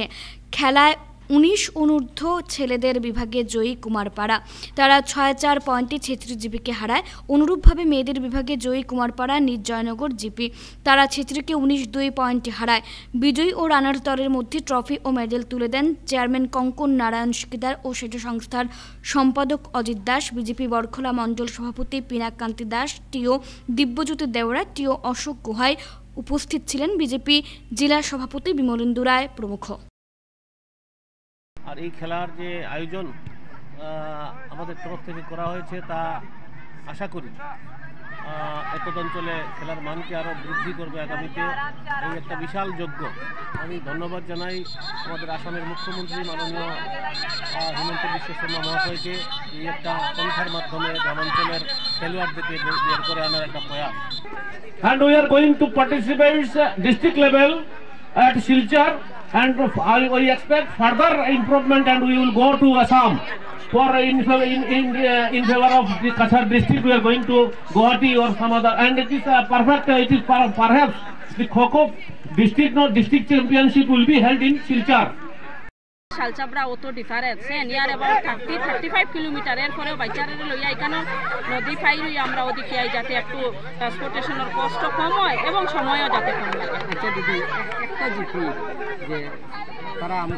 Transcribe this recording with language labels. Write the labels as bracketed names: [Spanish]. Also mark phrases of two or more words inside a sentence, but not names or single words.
[Bangla] খেলায় 19 অনূর্ধ্ব ছেলেদের বিভাগে জয়ী কুমারপাড়া। তারা 6-4 পয়েন্টে ছেত্রীজীবীকে হারায়। অনুরূপভাবে মেয়েদের বিভাগে জয়ী কুমারপাড়া নিজ জয়নগর জিপি। তারা ছেত্রীকে 19-2 পয়েন্টে হারায়। বিজয়ী ও রানার দলের মধ্যে ট্রফি ও মেডেল তুলে দেন চেয়ারম্যান কঙ্কন নারায়ণ শিকদার ও সেতু সংস্থার সম্পাদক অজিত দাস। বিজেপি বরখলা মণ্ডল সভাপতি পিনাককান্তি দাস, টিও দিব্যজ্যোতি দেওরা, টিও অশোক গুহাই উপস্থিত ছিলেন। বিজেপি জেলা সভাপতি বিমলেন্দু রায় প্রমুখ। আর এই খেলার যে আয়োজন আমাদের তরফ থেকে করা হয়েছে তা আশা করি এতদ অঞ্চলে খেলার মানকে আরও বৃদ্ধি করবে আগামীতে। এই একটা বিশাল যজ্ঞ। আমি ধন্যবাদ জানাই আমাদের আসামের মুখ্যমন্ত্রী মাননীয় হিমন্ত বিশ্ব শর্মা মহাশয়কে এই একটা পন্থার মাধ্যমে গ্রামাঞ্চলের খেলোয়াড়দেরকে বের করে আনার একটা প্রয়াস। [English] And we are going to participate district level at Silchar, and we expect further improvement, and we will go to Assam for in favor of the Kasar district. We are going to Guwahati or some other, and it is perfect. It is perhaps the Kho-Kho district championship will be held in Silchar. [Bangla] শালচাপড়া অত [English] difference near about [Bangla] 30-35 কিলোমিটারের পরেও বাচ্চারা লইয়া এখানে নদী ফাই লইয়া আমরা ওদিকে আই যাতে একটু ট্রান্সপোর্টেশনের কষ্ট কম হয় এবং সময়ও যাতে কম লাগে। আচ্ছা দিদি, একটা জিপি যে তারা আমরা